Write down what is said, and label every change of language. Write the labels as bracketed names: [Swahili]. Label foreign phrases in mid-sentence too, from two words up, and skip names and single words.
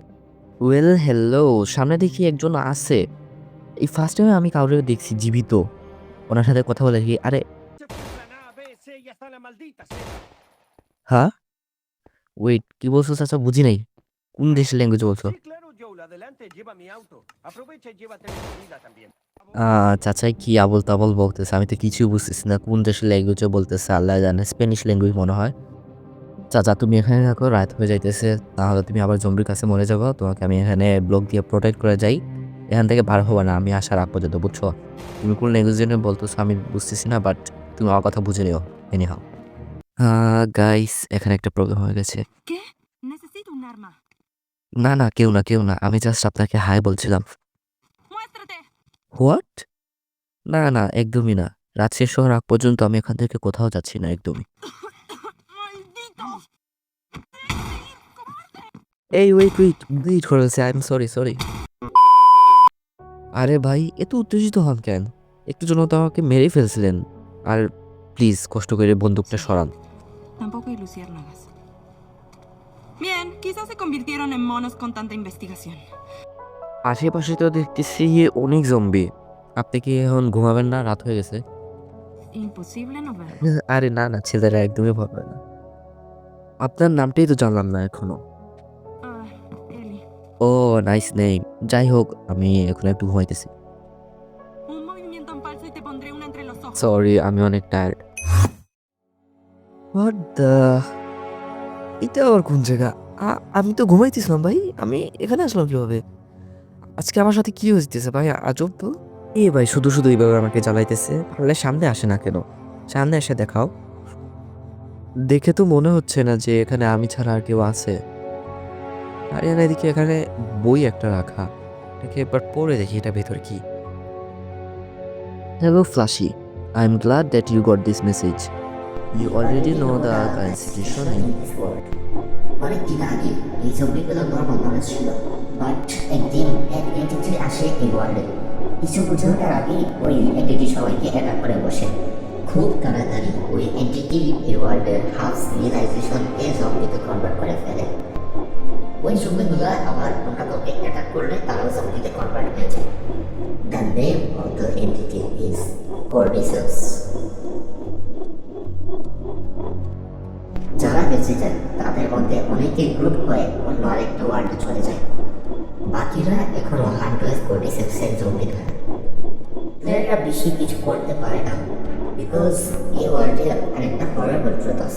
[English] well hello, [Bangla] সামনে দেখি একজন আছে। এই [English] first timeে [Bangla] আমি কাউকে দেখছি জীবিত, ওনার সাথে কথা বলে কি আরে হ্যাঁ, ওয়েট কি বলছো চাচা? বুঝি নাই, কোন দেশের ল্যাঙ্গুয়েজ বলছো? [Spanish] Sí, claro, Joel. Adelante, lleva mi auto. Aprovecha y llévate mi comida también. [Bangla] চাচাই কি আবল তাবল বলতেছে, আমি তো কিছুই বুঝতেছি না। কোন দেশের ল্যাঙ্গুয়েজে বলতেছে আল্লাহ জানে, [English] Spanish language [Bangla] মনে হয়। চাচা তুমি এখানে থাকো, রাত হয়ে যাইতেছে, তাহলে তুমি আবার জম্বির কাছে মরে যাবো। তোমাকে আমি এখানে ব্লক দিয়ে প্রোটেক্ট করে যাই, এখান থেকে বার হবো না আমি আসার আগ পর্যন্ত, বুঝছো? তুমি কোন ল্যাঙ্গুয়েজ বলতেছো আমি বুঝতেছি না, বাট তুমি আমার কথা বুঝে নিও। [English] any how guys, [Bangla] এখানে একটা প্রবলেম হয়ে গেছে। [Spanish] ¿Qué? Necesito un arma. [Bangla] না কেউ না, আমি জাস্ট আপনাকে হাই বলছিলাম। [Spanish] ¡Muéstrate! [Bangla] হোয়াট? না একদমই না। রাত শেষ হওয়ার আগ পর্যন্ত আমি এখান থেকে কোথাও যাচ্ছি না একদমই। [Spanish] ¡Maldito! [Bangla] এই ওয়েট করেছে, [English] I am sorry. [Bangla] আরে ভাই এত উত্তেজিত হন কেন? একটু জন্য তো আমাকে মেরেই ফেলছিলেন। আর প্লিজ কষ্ট করে বন্দুকটা সরান। [Spanish] Tampoco hay luciérnagas. Bien, quizás se convirtieron en monos con tanta investigación. [Bangla] আশেপাশে তো দেখতেছি অনেক জম্বি। আপনি কি এখন ঘুমাবেন না? রাত হয়ে গেছে। [Spanish] Imposible no verlo. [Bangla] আরে না ছেলেরা একদমই ভয় পায় না। আপনার নামটাই তো জানলাম না এখনো। Ellie. ও নাইস নেম। যাই হোক আমি এখন একটু ঘুমাইতেছি। [Spanish] Un movimiento en falso y te pondré una entre los ojos. [Bangla] সরি, আমি অনেক টায়ার্ড। [English] what the, [Bangla] এটা আবার কোন জায়গা? আমি তো ঘুমাইতেছিলাম ভাই, আমি এখানে আসলাম কিভাবে? আজকে আমার সাথে কি হইতেছে ভাই? আজব তো। এ ভাই শুধু এইভাবে আমাকে জ্বালাইতেছে, পারলে সামনে আসে না কেন? সামনে এসে দেখাও। দেখে তো মনে হচ্ছে না যে এখানে আমি ছাড়া আর কেউ আছে। আর এদিকে এখানে বই একটা রাখা, এটাকে একবার পড়ে দেখি এটা ভেতর কি। হ্যালো ফ্লাশি, [English] I am glad that you got this message. You already know the current situation in this world. [Bangla] অনেকদিন আগে এই জম্বিগুলো নর্মাল মানুষ ছিল, বাট একদিন এক এন্টিটি আসে এই ওয়ার্ল্ডে। কিছু বোঝানোর আগেই ওই এন্টিটি সবাইকে অ্যাটাক করে বসে। খুব তাড়াতাড়ি ওই এন্টিটি এই ওয়ার্ল্ডের [English] half civilizationকে [Bangla] জম্বিতে কনভার্ট করে ফেলে। ওই জম্বিগুলো আবার অন্য কাউকে অ্যাটাক করলে তারাও জম্বিতে কনভার্ট হয়ে যায়। [English] The name of the entity is Cordyceps. [Bangla] যারা বেঁচে যায় তাদের মধ্যে অনেকে গ্রুপ হয়ে অন্য আরেকটা ওয়ার্ল্ডে চলে যায়। বাকিরা এখনো হান্টার্স কর্ডিসেপসের জম্বি থাকে। প্লেয়াররা বেশি কিছু করতে পারে না, বিকজ এই ওয়ার্ল্ডে আরেকটা [English] horrible truth [Bangla] আছে।